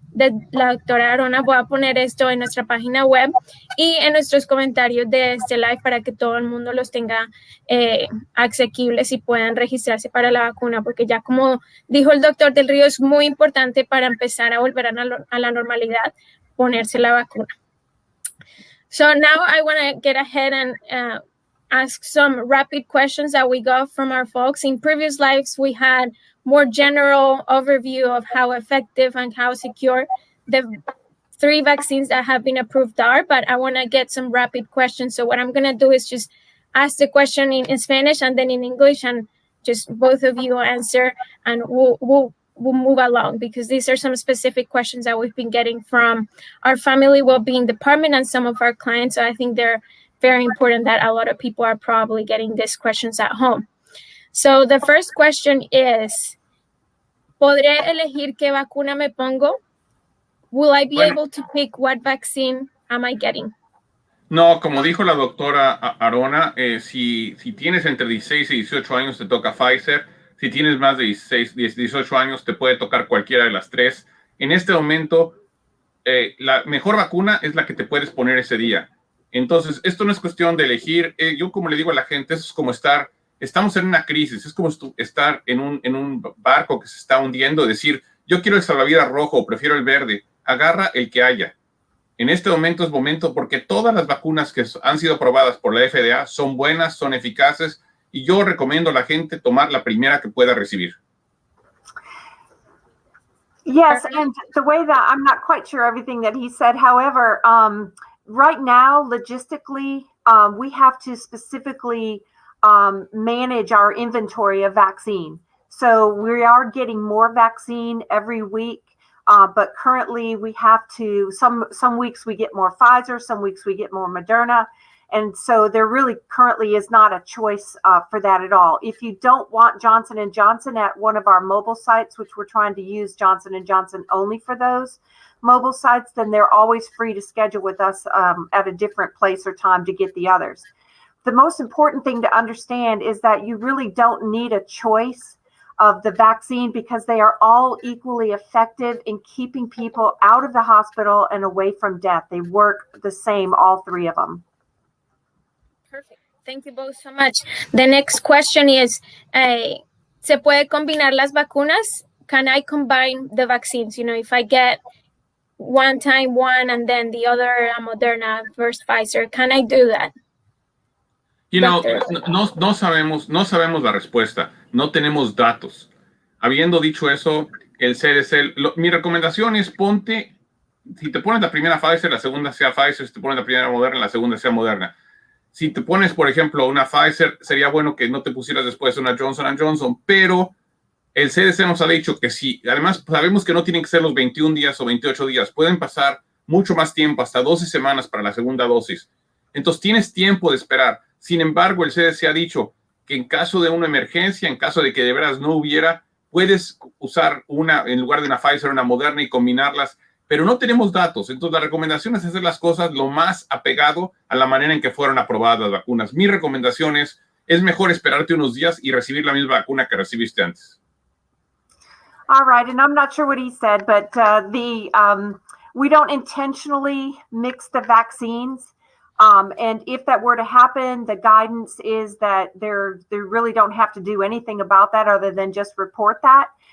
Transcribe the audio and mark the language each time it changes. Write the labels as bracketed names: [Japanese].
[Spanish] de la doctora Arona. Voy a poner esto en nuestra página web y en nuestros comentarios de este live para que todo el mundo los tenga asequibles y puedan registrarse para la vacuna, porque ya como dijo el doctor del Río, es muy importante para empezar a volver a la normalidad, ponerse la vacuna. [English] So now I want to get ahead and ask some rapid questions that we got from our folks. In previous lives, we had more general overview of how effective and how secure the 3 vaccines that have been approved are, but I want to get some rapid questions. So what I'm going to do is just ask the question in Spanish and then in English, and just both of you answer, and we'll move along, because these are some specific questions that we've been getting from our family well-being department and some of our clients. So I think they're very important that a lot of people are probably getting these questions at home. So the first question is, [Spanish] ¿podré elegir qué vacuna me pongo? [English] Will I be able to pick what vaccine am I getting? [Spanish] No, como dijo la doctora Arona, si tienes entre 16 y 18 años te toca Pfizer. Si tienes más de 18 años te puede tocar cualquiera de las 3. En este momento, la mejor vacuna es la que te puedes poner ese día. Entonces, esto no es cuestión de elegir. Yo, como le digo a la gente, eso es como estamos en una crisis, es como estar en un barco que se está hundiendo, decir, yo quiero el salvavidas rojo, prefiero el verde. Agarra el que haya. En este momento es momento porque todas las vacunas que han sido aprobadas por la FDA son buenas, son eficaces, y yo recomiendo a la gente tomar la primera que pueda recibir. [English] Yes, and the way that I'm not quite sure everything that he said. However, right now, logistically, we have to specifically manage our inventory of vaccine. So we are getting more vaccine every week, but currently we have to, some weeks we get more Pfizer, some weeks we get more Moderna. And so there really currently is not a choice for that at all. If you don't want Johnson & Johnson at one of our mobile sites, which we're trying to use Johnson & Johnson only for those mobile sites, then they're always free to schedule with us at a different place or time to get the others. The most important thing to understand is that you really don't need a choice of the vaccine, because they are all equally effective in keeping people out of the hospital and away from death. They work the same, all 3 of them. Perfect. Thank you both so much. The next question is, [Spanish] ¿se puede combinar las vacunas? [English] Can I combine the vaccines? You know, if I get one time one and then the other Moderna versus Pfizer, can I do that? You know, [Spanish] no sabemos la respuesta, no tenemos datos. Habiendo dicho eso, el CDC, mi recomendación es si te pones la primera Pfizer, la segunda sea Pfizer, si te pones la primera Moderna, la segunda sea Moderna. Si te pones, por ejemplo, una Pfizer, sería bueno que no te pusieras después una Johnson & Johnson, pero el CDC nos ha dicho que sí. Además, sabemos que no tienen que ser los 21 días o 28 días. Pueden pasar mucho más tiempo, hasta 12 semanas para la segunda dosis. Entonces, tienes tiempo de esperar. Sin embargo, el CDC ha dicho que en caso de una emergencia, en caso de que de veras no hubiera, puedes usar una, en lugar de una Pfizer, una Moderna y combinarlas, pero no tenemos datos. Entonces, la recomendación es hacer las cosas lo más apegado a la manera en que fueron aprobadas las vacunas. Mi recomendación es mejor esperarte unos días y recibir la misma vacuna que recibiste antes. [English] All right, and I'm not sure what he said, but we don't intentionally mix the vaccines. And if that were to happen, the guidance is that they really don't have to do anything about that other than just report that.